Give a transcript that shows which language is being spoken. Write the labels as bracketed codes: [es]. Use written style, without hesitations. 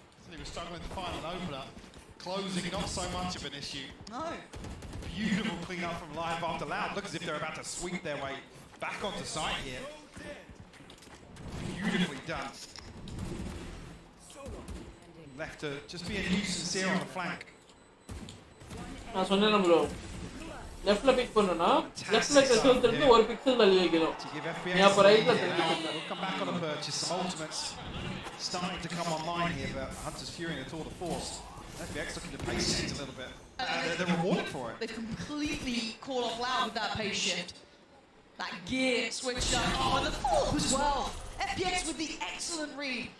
[en] He was struggling to find an opener. Closing, not so much of an issue. No. Beautiful clean up from Live after Loud. Look as if they're about to sweep their way back onto site here. Beautifully done. Left to just be a nuisance here on the flank. [ta] நான் சொன்னேன் bro லெஃப்ட்ல big பண்ணனும்னா லெஃப்ட்ல console இருந்து ஒரு pixel தள்ளி வைக்கணும் நீ அப்ப ரைட்ல திருப்பி [en] We'll come back on a purchase. Some ultimates starting to come online here, but Hunter's Fury in a tour de force. FPX looking to pace shift a little bit. They're rewarded for it. They've completely caught off Loud with that pace shift. That gear switched up. Oh, and the follow-up as well. FPX with the excellent read.